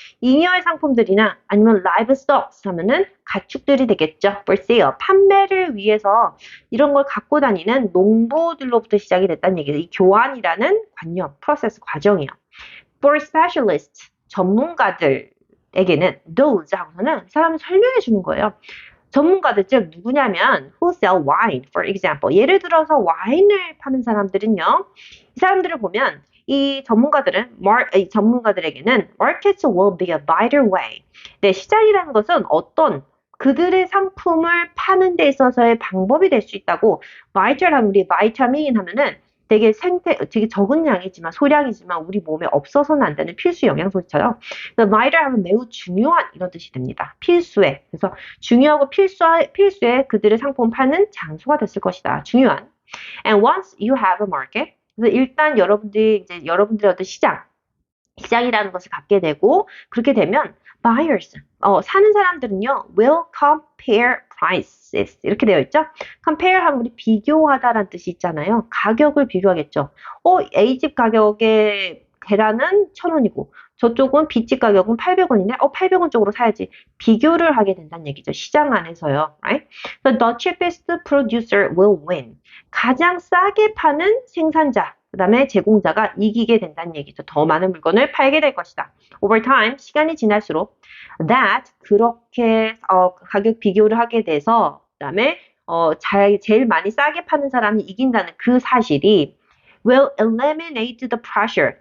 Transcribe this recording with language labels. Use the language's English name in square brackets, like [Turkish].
[Korean] 잉여의 상품들이나 아니면 livestock 하면은 가축들이 되겠죠. [English] for sale. [Korean] 판매를 위해서 이런 걸 갖고 다니는 농부들로부터 시작이 됐다는 얘기죠. 이 교환이라는 관념, 프로세스, 과정이요. [English] For specialists, [Korean] 전문가들에게는 those 하고서는 사람을 설명해 주는 거예요. 전문가들 즉 누구냐면 [English] who sell wine, for example. [Korean] 예를 들어서 와인을 파는 사람들은요. 이 사람들을 보면 이 전문가들에게는 [English] markets will be a better way. [Korean] 네, 시장이라는 것은 어떤 그들의 상품을 파는 데 있어서의 방법이 될 수 있다고 vital하면 우리 비타민 하면은 되게 적은 양이지만 소량이지만 우리 몸에 없어서는 안 되는 필수 영양소처럼 vital 하면 매우 중요한 이런 뜻이 됩니다. 필수의. 그래서 중요하고 필수의 그들의 상품 파는 장소가 됐을 것이다. 중요한. [English] And once you have a market, [Korean] 그래서 일단 여러분들의 어떤 시장이라는 것을 갖게 되고 그렇게 되면 buyers, 사는 사람들은요 [English] will compare prices [Korean] 이렇게 되어 있죠. compare 하면 우리 비교하다라는 뜻이 있잖아요. 가격을 비교하겠죠. A집 가격의 계란은 1,000원이고 저쪽은 B집 가격은 800원이네. 800원 쪽으로 사야지. 비교를 하게 된다는 얘기죠. 시장 안에서요. Right? [English] The cheapest producer will win. [Korean] 가장 싸게 파는 생산자 그 다음에 제공자가 이기게 된다는 얘기죠. 더 많은 물건을 팔게 될 것이다. Over time, 시간이 지날수록 that 그렇게 가격 비교를 하게 돼서 그 다음에 제일 많이 싸게 파는 사람이 이긴다는 그 사실이 [English] will eliminate the pressure.